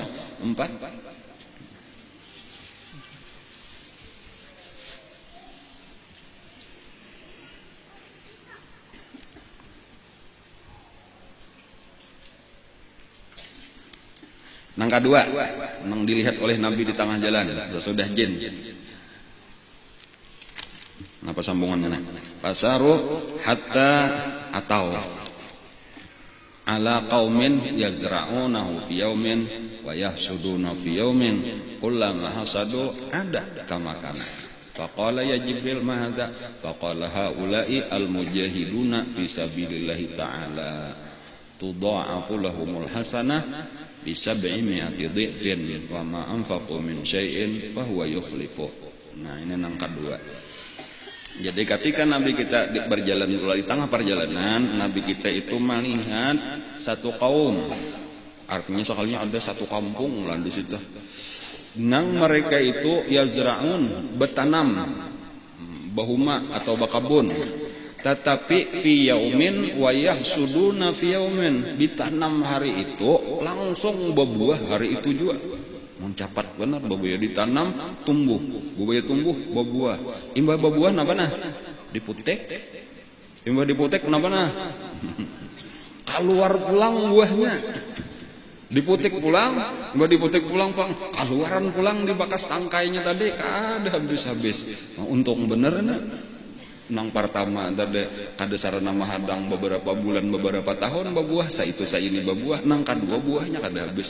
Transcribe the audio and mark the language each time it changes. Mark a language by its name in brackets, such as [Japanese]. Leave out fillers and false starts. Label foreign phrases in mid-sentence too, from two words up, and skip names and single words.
[Banjar] 4 nang kedua nang dilihat oleh Nabi di tengah jalan sesudah jin. Apa sambungannya? [Arabic] فساروا حتى أتوا على قوم يزرعونه في يوم ويحصدون في يوم كلما حصدوا عاد كما كان. فقال يا جبريل ما هذا؟ فقال هؤلاء المجاهدون في سبيل الله تعالى تضاعف لهم الحسنة ب 700 ضعف وما أنفقوا من شيء فهو يخلف. [Banjar] Nah, ini nang kedua. Jadi ketika Nabi kita berjalan di tengah perjalanan, Nabi kita itu melihat satu kaum. Artinya soalnya ada satu kampung lah di situ. Nang mereka itu yazra'un bertanam bahuma atau bakabun. [Arabic] Tetapi في يوم ويحصدون في يوم, [Banjar] ditanam hari itu langsung berbuah hari itu juga. Mencapat benar babuya ditanam tumbuh berbuah imbah berbuah napa nah diputek imbah diputek napa nah keluar pulang buahnya diputek pulang imbah diputek pulang pang keluaran pulang di bakas tangkainya tadi kada habis untung bener nah nang pertama tadi kada sarana mahadang beberapa bulan beberapa tahun berbuah sa ini berbuah nang kedua buahnya kada habis.